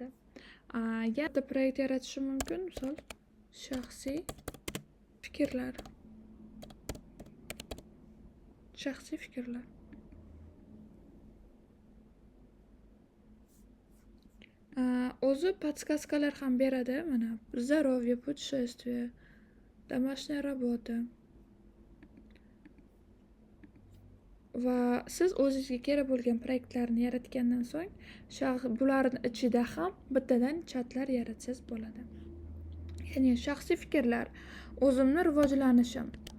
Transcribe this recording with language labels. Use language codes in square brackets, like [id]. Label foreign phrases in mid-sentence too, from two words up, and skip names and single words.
[uz] Yana proyekt yaratishim mumkin, misol shaxsiy fikrlar. O'zi podskaskalar ham beradi. [ru] Mana здоровье, путешествие, домашняя работа. [uz] Va siz o'zingizga kerak bo'lgan proyektlarni yaratgandan so'ng, bularning ichida ham bittadan chatlar yaratsangiz bo'ladi. Ya'ni shaxsiy fikrlar, o'zimni rivojlanishim.